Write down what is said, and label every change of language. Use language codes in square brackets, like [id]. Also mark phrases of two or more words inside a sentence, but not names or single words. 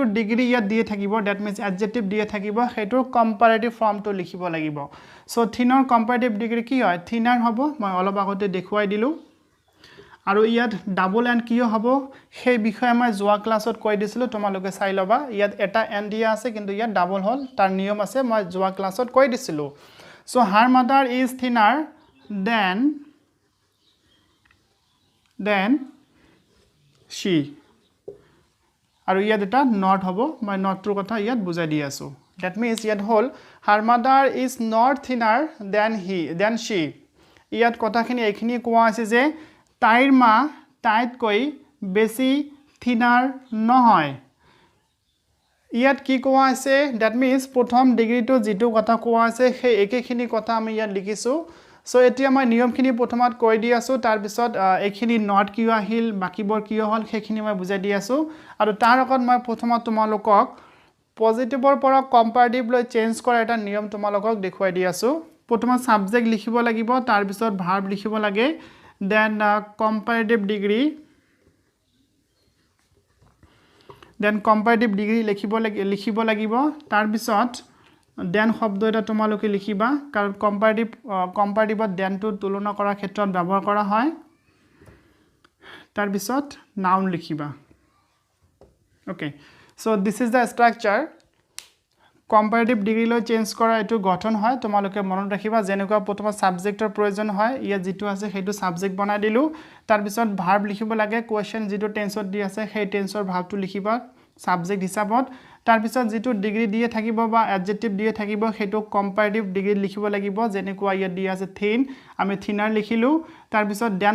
[as] ডিগ্ৰী ইয়াত দিয়ে থাকিব [en] that means [as] এডজেক্টিভ দিয়ে থাকিব হেতুৰ কম্পাৰেটিভ ফৰ্মটো লিখিব লাগিব সো থিনৰ [en] comparative degree [as] কি হয় থিনাৰ হ'ব মই অলপ আগতে দেখুৱাই দিলো আৰু ইয়াত [en] double n [as] কিয় হ'ব সেই বিষয়ে মই যোৱা ক্লাছত কৈ দিছিলো তোমালোকে চাই লবা ইয়াত এটা এন্ড দিয়া আছে কিন্তু ইয়াত ডাবল হল তাৰ নিয়ম আছে মই যোৱা ক্লাছত কৈ দিছিলো সো [en] her mother is thinner than she [as] আৰু ইয়াত এটা not হ'ব মই notটোৰ কথা ইয়াত বুজাই দি আছো [en] that means [as] ইয়াত হল [en] her mother is not thinner than she [as] ইয়াত কথাখিনি এইখিনি কোৱা আছে যে তাইৰ মা তাইতকৈ বেছি থিনাৰ নহয় ইয়াত কি কোৱা আছে [en] that means [as] প্ৰথম ডিগ্ৰীটো যেটো কথা কোৱা আছে সেই একেখিনি কথা আমি ইয়াত লিখিছো সো এতিয়া মই নিয়মখিনি প্ৰথমত কৈ দি আছো তাৰ পিছত এইখিনি নট কিয় আহিল বাকিবোৰ কিয় হল সেইখিনি মই বুজাই দি আছো আৰু তাৰ আগত মই প্ৰথমত তোমালোকক পজিটিভৰ পৰা কম্পাৰেটিভ লৈ চেঞ্জ কৰা এটা নিয়ম তোমালোকক দেখুৱাই দি আছো প্ৰথমত সাবজেক্ট লিখিব লাগিব তাৰ পিছত ভাৰ্ব লিখিব লাগে [en] then comparative degree [as] লিখিব লাগিব তাৰ পিছত then শব্দ এটা তোমালোকে লিখিবা কাৰণ কম্পাৰেটিভত then টো তুলনা কৰাৰ ক্ষেত্ৰত ব্যৱহাৰ কৰা হয় তাৰ পিছত নাউন লিখিবা [en] okay so this is the structure comparative degree [as] লৈ চেঞ্জ কৰা এটো গঠন হয় তোমালোকে মনত ৰাখিবা যেনেকুৱা প্ৰথম সাবজেক্টৰ প্ৰয়োজন হয় ইয়া যেটো আছে হেতু সাবজেক্ট বনাই দিলু তাৰ পিছত ভাৰ্ব লিখিব লাগে কোৱেশ্চন যেটো টেন্সত দি আছে সেই টেন্সৰ ভাৰ্বটো লিখিবা সাবজেক্ট হিসাবত তাৰ পিছত যেটো ডিগ্ৰী দিয়ে থাকিব বা এডজেক্টিভ দিয়ে থাকিব হেতু [en] comparative degree [as] লিখিব লাগিব যেনেকুৱা ইয়াত দিয়া আছে থিন আমি থিনাৰ লিখিলো তাৰ পিছত দ্যান